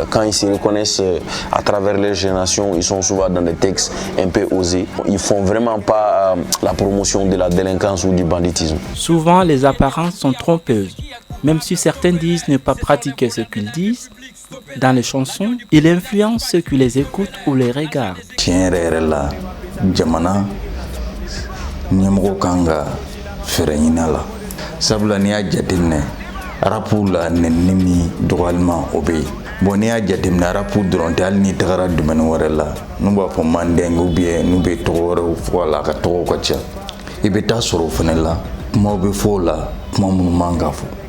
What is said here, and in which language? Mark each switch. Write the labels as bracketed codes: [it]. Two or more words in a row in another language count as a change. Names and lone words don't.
[fr] Quand ils se reconnaissent à travers leur génération, ils sont souvent dans des textes un peu osés. Ils font vraiment pas la promotion de la délinquance ou du banditisme. Souvent, les apparences sont trompeuses. Même si certains disent ne pas pratiquer ce qu'ils disent, dans les chansons, ils influencent ceux qui les écoutent ou les regardent. [bm] Nyamgo kanga ferenyina la sabula ni a jateminɛ rapu la nɛnini dɔgɔyalima o bɛ yen bon n'i y'a jateminɛ rapu dɔrɔn tɛ hali n'i tagara domaine wɛrɛ la n'u b'a fɔ [fr] mandingue ou bien [bm] n'u bɛ tɔgɔ wɛrɛw fɔ a la a ka tɔgɔw ka ca i bɛ taa sɔrɔ o fɛnɛ la kumaw bɛ fɔ o la kuma minnu man ka fɔ.